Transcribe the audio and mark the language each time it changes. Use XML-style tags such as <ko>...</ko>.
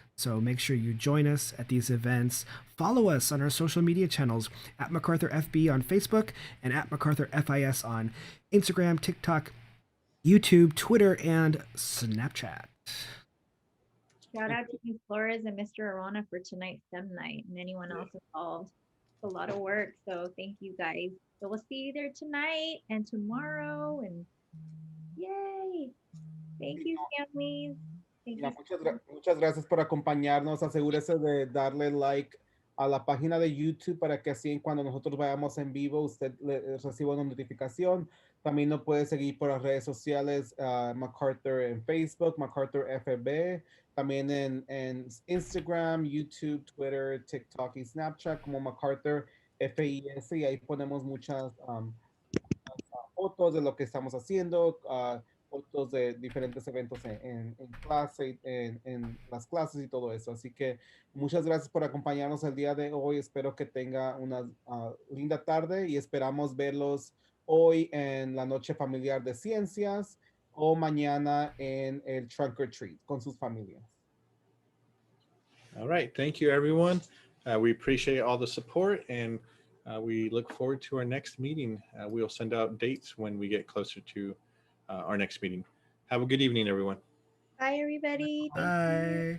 <en>So make sure you join us at these events. Follow us on our social media channels at MacArthur FB on Facebook and at MacArthur FIS on Instagram, TikTok, YouTube, Twitter, and Snapchat. Shout out to Ms. Flores and Mr. Arana for tonight's STEM night and anyone else involved. It's a lot of work, so thank you guys. So we'll see you there tonight and tomorrow, and yay! Thank you, families. Thank</en> <es>Ya,</es> <en>you.</en> <es>muchas gracias por acompañarnos. Asegúrese de darle like a la página de YouTube para que así cuando nosotros vayamos en vivo usted reciba una notificación. También nos puede seguir por las redes sociales, MacArthur en Facebook, MacArthur FB, también en Instagram, YouTube, Twitter, TikTok y Snapchat como MacArthur FIS, y ahí ponemos muchas fotos de lo que estamos haciendo, fotos de diferentes eventos en clase, en las clases y todo eso. Así que muchas gracias por acompañarnos el día de hoy. Espero que tenga una linda tarde y esperamos verlos hoy en la noche familiar de ciencias o mañana en el trunk or treat con sus familias.</es> <en>All right. Thank you, everyone. We appreciate all the support, and we look forward to our next meeting. We'll send out dates when we get closer to our next meeting. Have a good evening, everyone. Bye, everybody. Thank you.</en>